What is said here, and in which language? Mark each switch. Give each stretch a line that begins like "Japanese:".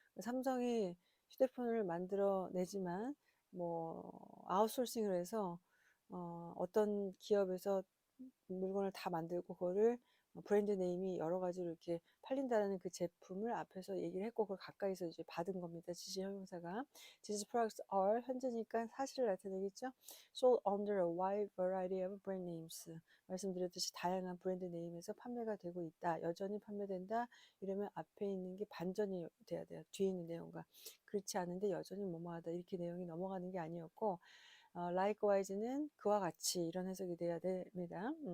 Korean: 삼성이 휴대폰을 만들어 내지만 뭐 아웃소싱을 해서 어떤 기업에서 물건을 다 만들고 그거를 브랜드 네임이 여러 가지로 이렇게 팔린다라는 그 제품을 앞에서 얘기를 했고 그걸 가까이서 이제 받은 겁니다. 지시 형용사가.
English: These products are
Korean: 현재니까 사실을 나타내겠죠.
English: Sold under a wide variety of brand names.
Korean: 말씀드렸듯이 다양한 브랜드 네임에서 판매가 되고 있다. 여전히 판매된다. 이러면 앞에 있는 게 반전이 돼야 돼요. 뒤에 있는 내용과. 그렇지 않은데 여전히 뭐뭐하다. 이렇게 내용이 넘어가는 게 아니었고 likewise는 그와 같이 이런 해석이 돼야 됩니다.